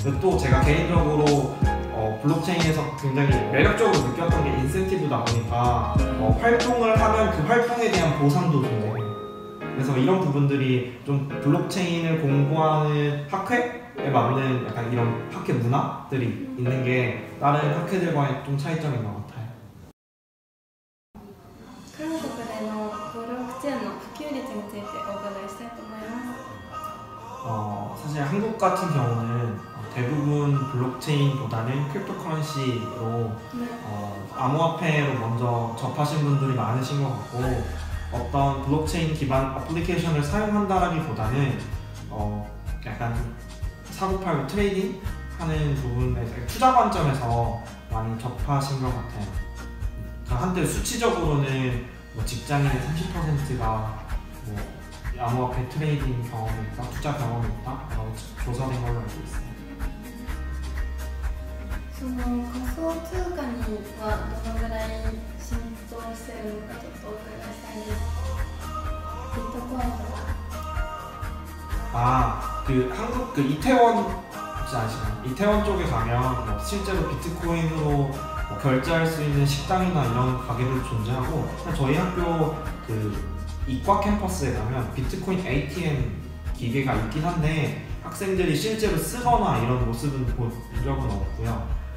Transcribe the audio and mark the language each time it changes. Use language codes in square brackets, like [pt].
[ko] 또 제가 개인적으로 블록체인에서 굉장히 매력적으로 느꼈던 게 인센티브다 보니까 활동을 하면 그 활동에 대한 보상도 존재해요. 그래서 이런 부분들이 좀 블록체인을 공부하는 학회에 맞는 약간 이런 학회 문화들이 있는 게 다른 학회들과의 좀 차이점인 것 같아요. [ja] 한국의 블록체인普及率についてお伺いしたいと思います。 [ko] 사실 한국 같은 경우는 대부분 블록체인보다는 크립토커런시로 암호화폐로 먼저 접하신 분들이 많으신 것 같고 어떤 블록체인 기반 어플리케이션을 사용한다기보다는 약간 사고팔고 트레이딩 하는 부분에서 투자 관점에서 많이 접하신 것 같아요. 한때 수치적으로는 뭐 직장인의 30%가 뭐 암호화폐 트레이딩 경험이 있다, 투자 경험이 있다 라고 조사된 걸로 알고 있습니다. [ja] その仮想通貨にはどのぐらい浸透しているのかちょっとお伺いしたいんです。ビットコインとか。 [ko] 그 한국 그 이태원 혹시 아시나요? 이태원 쪽에 가면 뭐 실제로 비트코인으로 뭐 결제할 수 있는 식당이나 이런 가게들도 존재하고, 저희 학교 그 이과 캠퍼스에 가면 비트코인 ATM 기계가 있긴 한데 학생들이 실제로 쓰거나 이런 모습은 본 적은 없고요.